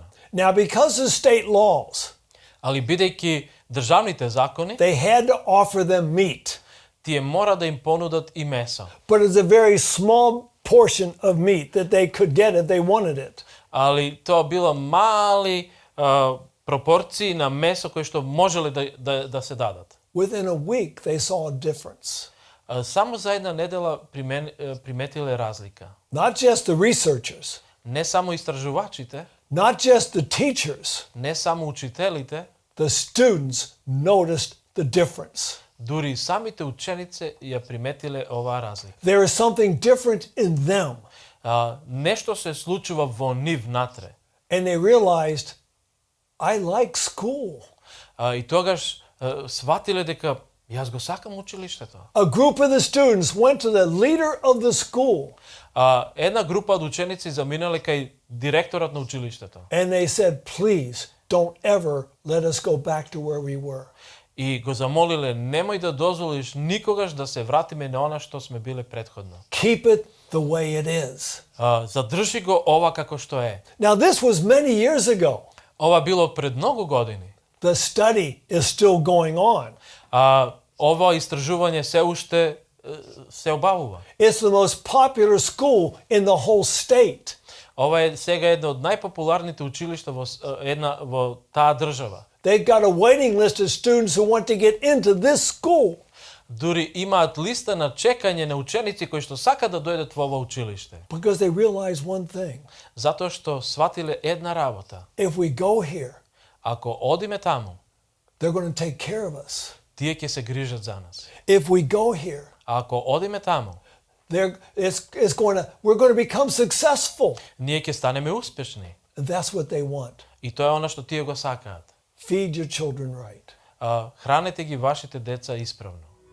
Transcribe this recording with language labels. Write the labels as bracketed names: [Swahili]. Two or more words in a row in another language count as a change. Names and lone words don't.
[English] Now, because of state laws, [Macedonian] али бидејќи државните закони, [English] they had to offer them meat. [Macedonian] Тие мора да им понудат и месо. [English] But it's a very small portion of meat that they could get if they wanted it. [Macedonian] Али тоа било мали пропорции на месо кои што можеле да се дадат. [English] Within a week, they saw a difference. [Macedonian] Само за една недела приметиле разлика. [English] Not just the researchers. [Macedonian] Не само истражувачите, [English] not just the teachers. [Macedonian] Не само учителите. [English] The students noticed the difference. [Macedonian] Дури самите ученици ја приметиле оваа разлика. [English] There is something different in them. [Macedonian] Нешто се случува во нив внатре. [English] And they realized, I like school. [Macedonian] И тогаш сватиле дека јас го сакам училиштето. [English] A group of the students went to the leader of the school. [Macedonian] Една група од ученици заминале кај директорот на училиштето. [English] And they said, please don't ever let us go back to where we were. [Macedonian] И го замолиле, немој да дозволиш никогаш да се вратиме на она што сме биле претходно. [English] Keep it the way it is. [Macedonian] Задржи го ова како што е. [English] Now this was many years ago. [Macedonian] Ова било пред многу години. [English] The study is still going on. [Macedonian] Ова истражување се уште се обавува. [English] It's the most popular school in the whole state. [Macedonian] Ова е сега едно од најпопуларните училишта во таа држава. [English] They've got a waiting list of students who want to get into this school. [Macedonian] Дури имаат листа на чекање на ученици кои што сакаат да дојдат во ова училиште. [English] Because they realize one thing. [Macedonian] Затоа што сватиле една работа. [English] If we go here, [Macedonian] ако одиме таму, [English] they're going to take care of us. [Macedonian] Тие ќе се грижат за нас. [English] If we go here, [Macedonian] ако одиме таму, [English] We're going to become successful. [Macedonian] Ние ќе станеме успешни. [English] And that's what they want. [Macedonian] И тоа е она што тие го сакаат. [English] Feed your children right. [Macedonian] Храните ги вашите деца исправно.